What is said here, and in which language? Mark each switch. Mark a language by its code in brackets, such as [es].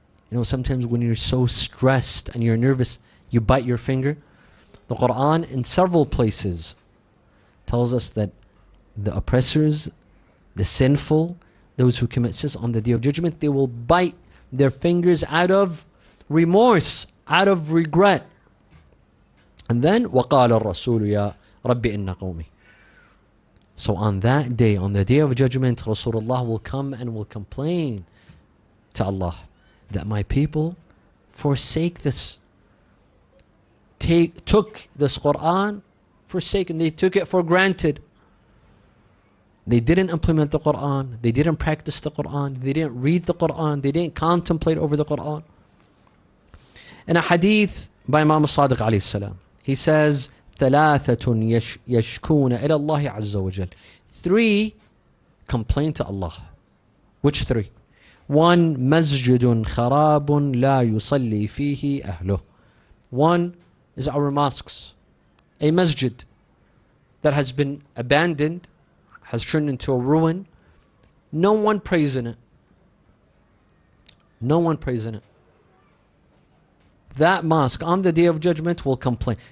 [en] You know, sometimes when you're so stressed and you're nervous, you bite your finger. The Quran in several places tells us that the oppressors, the sinful, those who commit sins on the Day of Judgment, they will bite their fingers out of remorse, out of regret. And then [ar] وَقَالَ الرَّسُولُ يَا رَبِّ إِنَّ قَوْمِي. [en] So on that day, on the Day of Judgment, Rasulullah will come and will complain to Allah that my people forsake this, took this Quran, forsaken, they took it for granted. They didn't implement the Quran, they didn't practice the Quran, they didn't read the Quran, they didn't contemplate over the Quran. In a hadith by Imam Sadiq alayhi salam, he says, [ar] ثلاثة يشكون إلى الله عز وجل. [en] 3 complain to Allah. Which 3? [ar] 1, مسجد خراب لا يصلي فيه أهله. [en] 1 is our mosques. A masjid that has been abandoned, has turned into a ruin. No one prays in it. No one prays in it. That mosque on the Day of Judgment will complain.